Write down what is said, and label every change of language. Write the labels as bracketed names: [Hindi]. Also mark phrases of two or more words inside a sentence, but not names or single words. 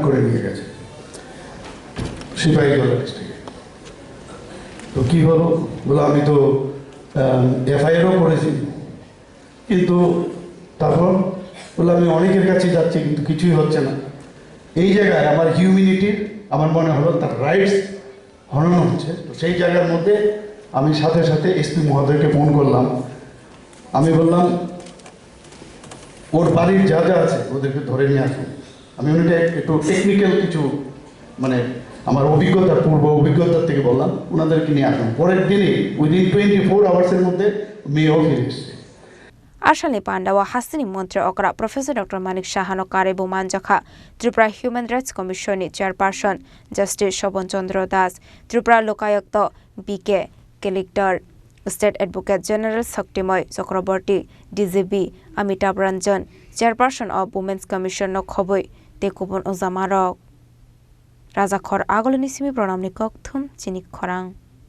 [Bangla] করে নিয়ে গেছে সিপাহীজলা ডিস্ট্রিক্টে তো কী হলো বলে আমি তো এফআইআরও করেছি কিন্তু তারপর বলে আমি অনেকের কাছে যাচ্ছি কিন্তু কিছুই হচ্ছে না এই জায়গায় আমার হিউম্যানিটির আমার মনে হলো তার রাইটস হনন হচ্ছে তো সেই জায়গার মধ্যে আমি সাথে সাথে এসপি মহোদয়কে ফোন করলাম আমি বললাম ওর বাড়ির যা যা আছে ওদেরকে ধরে নিয়ে আসুন আমি ওনাকে একটু টেকনিক্যাল কিছু মানে আমার অভিজ্ঞতা পূর্ব অভিজ্ঞতার থেকে বললাম ওনাদেরকে নিয়ে আসুন পরের দিনই [English] within 24 hours [Bangla] মধ্যে মেয়েও ফিরে এসছে [Kok Borok] Ashali Pandawa Hasini Montra Okra Professor Dr. Manik Shahano Karebu Manjakha Tripura Human Rights Commission Chairperson Justice Shobon Chandra Das Tripura Lokayukta BK Collector [English] State Advocate General [Kok Borok] Saktimoy Chakraborty DGB Amitabh Ranjan [English] Chairperson of Women's Commission [Kok Borok] no Khoboi Tekubon Ozamarok Rajakhor Agolini Simi Pranamni Kokthum Chinik Khorang